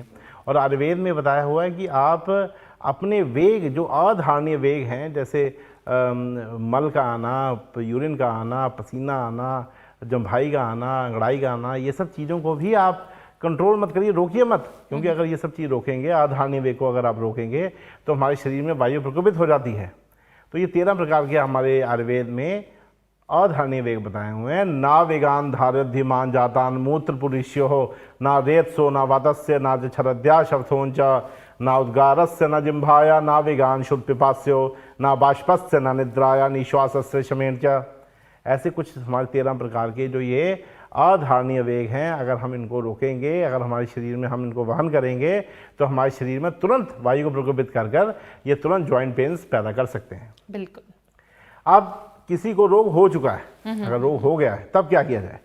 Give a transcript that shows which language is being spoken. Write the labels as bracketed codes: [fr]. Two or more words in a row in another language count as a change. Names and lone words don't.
[hi] और आयुर्वेद में बताया हुआ है कि आप अपने वेग, जो अधारणीय वेग हैं, जैसे मल का आना, यूरिन का आना, पसीना आना, जम्भाई का आना, अंगड़ाई का आना, ये सब चीज़ों को भी आप कंट्रोल मत करिए, रोकिए मत। क्योंकि अगर ये सब चीज़ रोकेंगे, अधारणीय वेग को अगर आप रोकेंगे, तो हमारे शरीर में वायु प्रकोपित हो जाती है। तो ये 13 प्रकार के हमारे आयुर्वेद में अधारणीय वेग बताए हुए हैं। [sa] ना वेगान धारध्यमान जातान मूत्र पुरुष्यो, ना रेत्सो, ना वातस्य, ना जठरद्या शब्थोंच, ना उद्गारस्य, ना जिम्भाया, ना वेगान शुद्ध पिपास्यो, ना बाष्पस्य, ना निद्राया, निश्वासस्य शमेन च। [hi] ऐसे कुछ हमारे 13 प्रकार के जो ये अधारणीय वेग हैं, अगर हम इनको रोकेंगे, अगर हमारे शरीर में हम इनको वहन करेंगे, तो हमारे शरीर में तुरंत वायु को प्रकोपित कर ये तुरंत [en] joint pains [hi] पैदा कर सकते हैं। बिल्कुल। अब किसी को रोग हो चुका है, अगर रोग हो गया है, तब क्या किया जाए?